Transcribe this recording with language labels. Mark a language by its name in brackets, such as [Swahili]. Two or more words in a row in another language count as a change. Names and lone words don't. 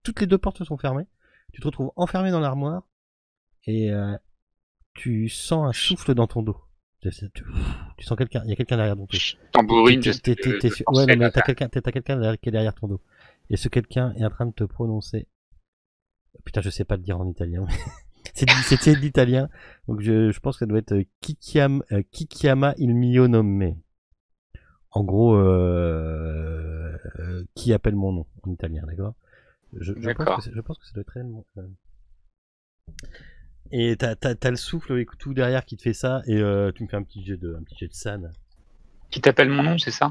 [French] Toutes les 2 portes se sont fermées. Tu te retrouves enfermé dans l'armoire et tu sens un souffle dans ton dos. Tu sens quelqu'un. Il y a quelqu'un derrière ton dos. Tambourine, T'es- j'espère t'es- que t'es je sûr- pensais Ouais, mais à t'as ça. quelqu'un qui est derrière ton dos. Et ce quelqu'un est en train de te prononcer. Putain, je sais pas le dire en italien. C'est de l'italien. Donc je pense que ça doit être [Italian] Chi chiama il mio nome. [French] En gros, qui appelle mon nom en italien, d'accord? D'accord. Je pense que ça doit être réellement. Et t'as le souffle et tout derrière qui te fait ça, et tu me fais un petit jet de san. Qui t'appelle mon nom, c'est ça?